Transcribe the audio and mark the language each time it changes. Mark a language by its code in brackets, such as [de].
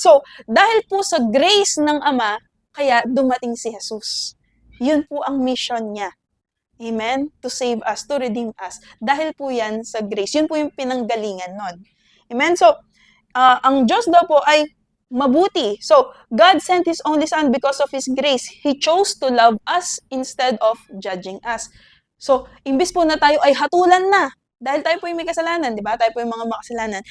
[tl] So, dahil po sa grace ng Ama, kaya dumating si Jesus. Yun po ang mission niya. Amen? [en] To save us, to redeem us. [tl] Dahil po yan sa grace. Yun po yung pinanggalingan nun. Amen? So, ang Diyos daw po ay mabuti. [en] So, God sent His only Son because of His grace. He chose to love us instead of judging us. [tl] So, imbis po na tayo ay hatulan na, dahil tayo po yung may kasalanan, di ba? Tayo po yung mga makasalanan.